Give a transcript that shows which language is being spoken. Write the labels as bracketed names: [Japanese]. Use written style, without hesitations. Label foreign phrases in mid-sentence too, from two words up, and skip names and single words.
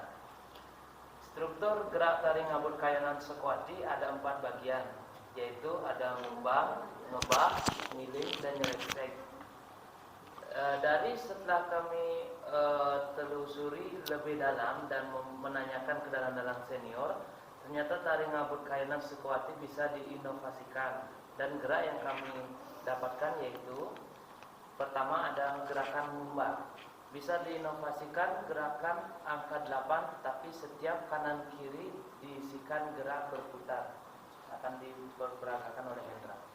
[Indonesian] Struktur gerak tari Ngabut Kayonan Sukawati ada 4 bagian. yaitu ada ngembang, ngebah, ngiling, dan nyeleksek. Dari setelah kami telusuri lebih dalam dan menanyakan ke dalang-dalang senior, ternyata tari ngabut kayonan Sukawati bisa diinovasikan, dan gerak yang kami dapatkan yaitu pertama ada gerakan ngembang. Bisa diinovasikan gerakan angka 8, tapi setiap kanan kiri diisikan gerak berputar, akan diperagakan oleh Hendra.